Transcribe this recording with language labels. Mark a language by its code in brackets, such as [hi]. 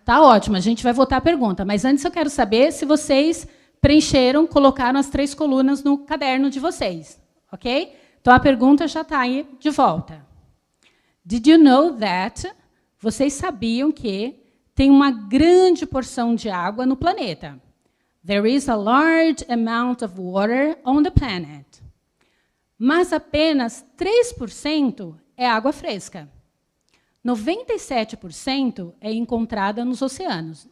[pt] Tá ótimo, a gente vai voltar à pergunta. Mas antes eu quero saber se vocês preencheram, colocaram as 3 colunas no caderno de vocês, ok? Então, a pergunta já está aí de volta. [en] Did you know that? [pt] Vocês sabiam que tem uma grande porção de água no planeta. [en] There is a large amount of water on the planet. [pt] Mas apenas 3% é água fresca. 97% é encontrada nos oceanos.